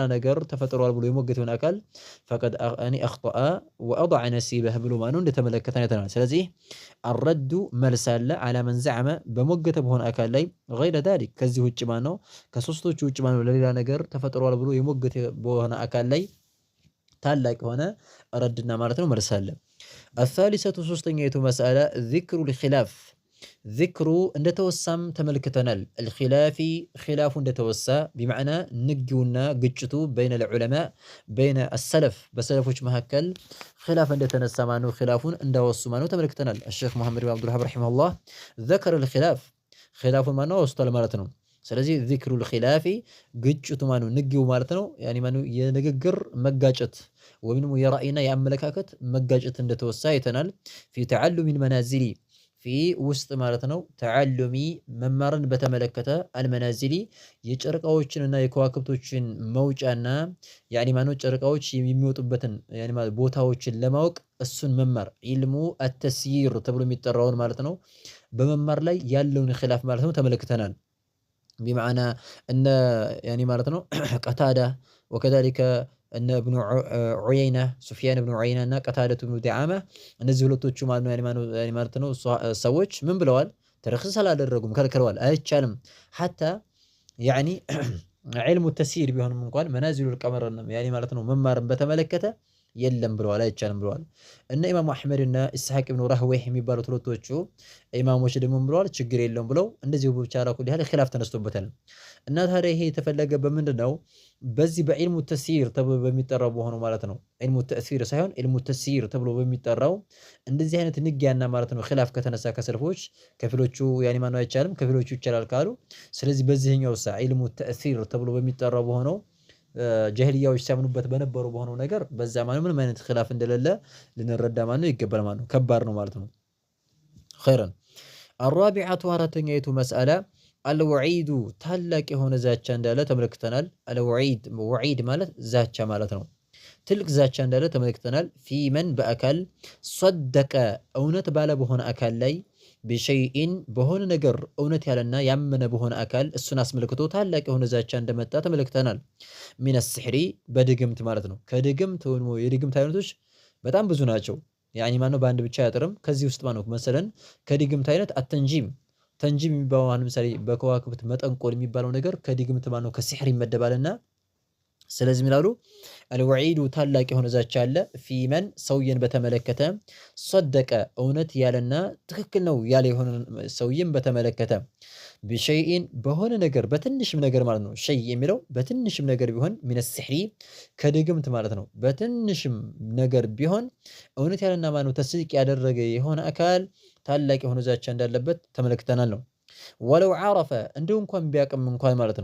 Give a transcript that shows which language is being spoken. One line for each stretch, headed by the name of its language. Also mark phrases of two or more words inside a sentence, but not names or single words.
Amharic: ነገር ተፈጥሯል ብሎ የሞገተ የሆነ አካል ፈቀድ
Arabic: يعني أخطأ وأضاع نصيبه
Amharic: ብሎ ማነው እንደተመለከተን አይተናል። ስለዚህ አረዱ መልስ አለ
Arabic: عالما زعم
Amharic: በሞገተ በሆነ አካል ላይ
Arabic: غير ذلك
Amharic: ከዚህ ውጭ ማነው ከሶስቶቹ ውጭ ማነው ለሌላ ነገር ተፈጥሯል ብሎ የሞገተ በሆነ አካል ላይ ታላቅ የሆነ ረድና ማለት ነው መልስ አለ። አሳሊሰቱ ሶስተኛይቱ መስአላ
Arabic: ذكر الخلاف ذكر
Amharic: እንደ ተወሳም ተመልክተናል
Arabic: الخلاف خلاف
Amharic: እንደ ተወሳ بمعنى ንግዩና ግጭቱ
Arabic: بين العلماء بين السلف
Amharic: በሰለፎች መካከል خلاف እንደተነሳ ማነው خلافን እንዳወሱ ማነው ተመልክተናል
Arabic: الشيخ محمد بن عبد الوهاب رحمه الله ذكر الخلاف
Amharic: خلافን ማነው ወስቷል ማለት ነው ስለዚህ
Arabic: ذكر الخلاف
Amharic: ግጭቱ ማነው ንግዩ ማለት ነው ያኒ ማነው የንግግር መጋጨት ወይም የራእይና የአመለካከት መጋጨት እንደተወሳ አይተናል في
Arabic: تعلم المنازل في
Amharic: ውስጥ ማለት ነው ተዓሉሚ መማርን በተመለከተ አልመናዚሊ የጨረቃዎችንና የከዋክብቶችን መውጫና ያኒ ማነው ጨረቃዎች የሚወጡበትን ያኒ ማለት ቦታዎችን ለማወቅ እሱን መማር
Arabic: علم التسيير
Amharic: ተብሎ የሚጠራውን ማለት ነው በመማር ላይ ያለውን ኺላፍ ማለት ነው ተመልክተናል
Arabic: بمعنى ان يعني معناته قتاده وكذلك ان ابن عيينه
Amharic: سفيان بن عيينه እና
Arabic: قتاده بن دعامه
Amharic: እነዚህ ሁለቶቹ ማለት ነው
Arabic: يعني معناته
Amharic: ሰዎች ምን ብለዋል ተረክስ አላደረጉም ከልክለዋል አይቻልም
Arabic: حتى يعني علم التسيير
Amharic: ቢሆንም እንኳን منازل
Arabic: القمر يعني
Amharic: ማለት ነው መማርን በተመለከተ የለም ብለዋል አይቻልም ብለዋል እና ኢማሙ አህመድ እና ኢስሐቅ ኢብኑ ራህዌህ የሚባሉት ሁለቶቹ ኢማሞች ደግሞ ብለዋል ችግር የለም ብለው እንደዚህ ብቻ አራኩ ዲያለ ኺላፍ ተነስቶበታል እና ታዲያ ይሄ የተፈለገበት ምንድነው በዚህ በኢልሙ ተስይር ተብሎ በሚጠራው በሆነው ማለት ነው
Arabic: علم التأثير
Amharic: ሳይሆን
Arabic: علم التسيير
Amharic: ተብሎ በሚጠራው እንደዚህ አይነት ንግያና ማለት ነው ኺላፍ ከተነሳ ከሰልፎች ከፊሎቹ ያኒ ማነው አይቻልም ከፊሎቹ ይቻላል ካሉ ስለዚህ በዚህኛው
Arabic: علم التأثير
Amharic: ተብሎ በሚጠራው በሆነው ጀህሊያዎች ሲያምኑበት በነበሩ በሆነው ነገር በዛ ማለት ምንም አይነት ኺላፍ እንደሌለ ልንረዳ ማለት ነው ይገባል ማለት ነው ከባድ ነው ማለት ነው
Arabic: خيرا الرابعه
Amharic: አራተኛይቱ መስአላ الوعيد ታላቅ የሆነ ዛቻ እንዳለ ተመልክተናል
Arabic: الوعيد وعيد
Amharic: ማለት ዛቻ ማለት ነው ትልቅ ዛቻ እንዳለ ተመልክተናል
Arabic: في من
Amharic: በአካል صدق እውነት ባለ በሆነ አካል ላይ بشيء በሆነ ነገር እውነት ያለና ያመነ በሆነ አካል እሱን አስመልክቶ ታላቅ የሆነ ዛቻ እንደመጣ ተመልክተናል
Arabic: من السحر
Amharic: በድግምት ማለት ነው ከድግምት ወይ የድግምት አይነቶች በጣም ብዙ ናቸው ያኒ ማነው በአንድ ብቻ ያጥርም ከዚህ ውስጥ ማነው መሰለን ከድግምት አይነት አተንጂም ተንጂም የሚባለው ለምሳሌ በከዋክብት መጠንቆል የሚባለው ነገር ከድግምት ማነው ከሲህር ይመደባልና ስለዚህ ይላሉ الوعيد ታላቅ የሆነ ዛቻ አለ
Arabic: في من
Amharic: ሰውየን በተመለከተ صدق እውነት ያለና ትክክል ነው ያለ የሆነ ሰውየን በተመለከተ بشيء በሆነ ነገር በትንሽም ነገር ማለት ነው ሸይ የሚለው በትንሽም ነገር ቢሆን
Arabic: من السحر
Amharic: ከድግምት ማለት ነው በትንሽም ነገር ቢሆን እውነት ያለና ማነው ተስዲቅ ያደረገ የሆነ አካል ታላቅ የሆነ ዛቻ እንዳለበት ተመልክተናል ነው
Arabic: ولو عرف
Amharic: እንደው እንኳን ቢያቅም እንኳን ማለት